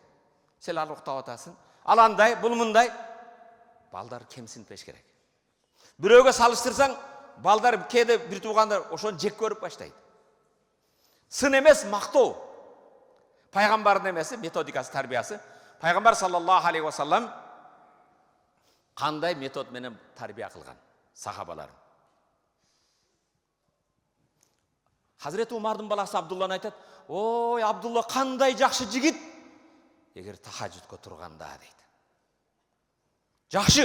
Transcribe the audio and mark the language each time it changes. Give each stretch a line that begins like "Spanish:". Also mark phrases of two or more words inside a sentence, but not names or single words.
Kyrgyz: Сен ал уктап атасың. Ал андай, бул мындай. Балдар кемсинтпеш керек. Бирөөгө салыштырсаң, балдар кээде бир туугандар ошону жек көрүп баштайт. Сын эмес, мактоо. Пайгамбардын эмеси, методикасы, тарбиясы. Пайгамбар
Arabic: صلى الله عليه وسلم
Kyrgyz: кандай метод менен тарбия кылган сахабаларын. Хазирети Умардын баласы Абдулланы айтат, "Ой, Абдулла кандай жакшы жигит, эгер тахажжудко турганда" дейт. Жакшы.